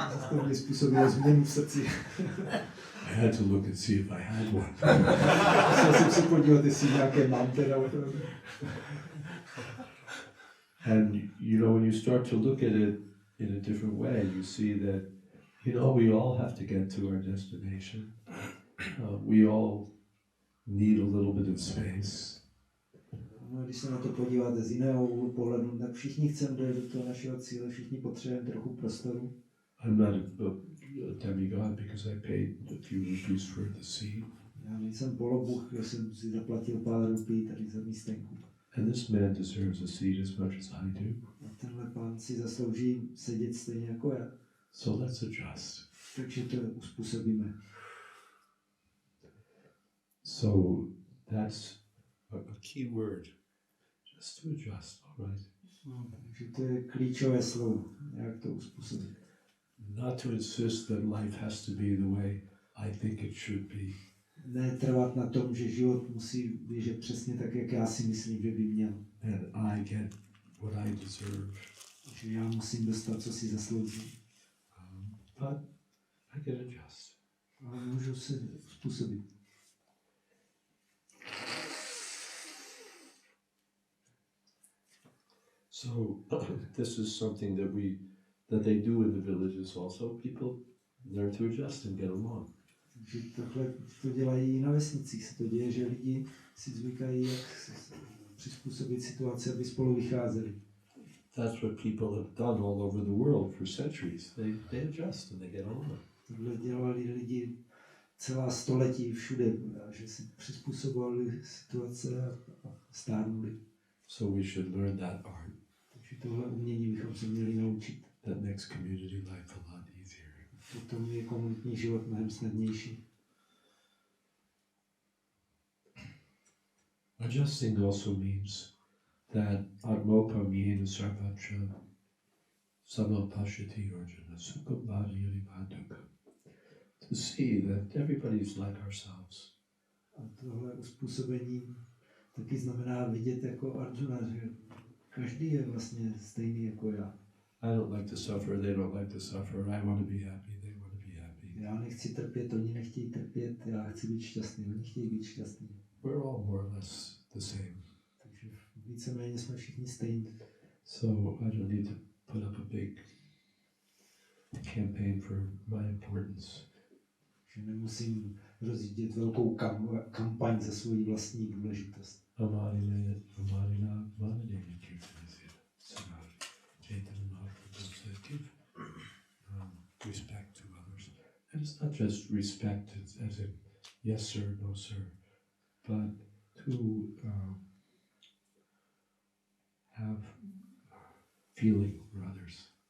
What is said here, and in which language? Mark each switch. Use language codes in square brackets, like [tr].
[cs] To mi způsobilo změnu v srdci. [en] I had to look and see if I had one. [cs] Musel jsem se podívat, jestli nějaké mám teda opravdu. [en] And when you start to look at it in a different way, you see that we all have to get to our destination. We all need a little bit of space. [cs] No, když se na to podíváte z jiného úhlu pohledu, tak všichni chceme do toho našeho cíle, všichni potřebujeme trochu prostoru. [en] I'm not a demigod because I paid a few rupees for the seat. [cs] Já nejsem polobůh, já jsem si zaplatil pár rupí tady za místenku. [en] And this man deserves a seat as much as I do. [cs] A tenhle pán si zaslouží sedět stejně jako já. [en] So let's adjust. [cs] Takže to uspůsobíme. [en] So that's a key word. Just to adjust, all right? [cs] No, takže to je klíčové slovo, jak to uspůsobit. [en] Not to insist that life has to be the way I think it should be. [cs] netrvat na tom, že život musí běžet přesně tak, jak já si myslím, že by měl. [en] and I get what I deserve. [cs] Že já musím dostat, co si zasloužím. [en] But I can adjust. [cs] Ale můžu se způsobit. [en] So this is something that they do in the villages also. People learn to adjust and get along. [cs] Takže takhle to dělají i na vesnicích. Se to děje, že lidi si zvykají, jak přizpůsobit situaci, aby spolu vycházeli. [en] That's what people have done all over the world for centuries. They adjust and they get along. [cs] Tohle dělali lidi celá století všude, že si přizpůsobovali situace a stárnuli. [en] So we should learn that art. [cs] Takže tohle umění bychom se měli naučit. [en] That makes community life a lot easier. [cs] Potom je komunitní život mnohem snadnější. [en] Adjusting also means that atmopa miena sarvatra samapashati orjuna sukhabhari rivaduka. To see that everybody's like ourselves. [cs] A tohle uspůsobení taky znamená vidět jako Arjuna, že každý je vlastně stejný jako já. [en] I don't like to suffer, they don't like to suffer, I want to be happy, they want to be happy. [cs] Já nechci trpět, oni nechtějí trpět, já chci být šťastný, oni chtějí být šťastný. [en] We're all more or less the same. [cs] Takže víceméně jsme všichni stejní. [en] So I don't need to put up a big campaign for my importance. [cs] Že nemusím rozjíždět velkou kampaň za svoji vlastní důležitost. [en] Amarina Manadeva Kirtanasya Sanar Chaitanya Mahaprabhu said give respect to others. And it's not just respect as in yes sir, no sir, but to have feeling for others.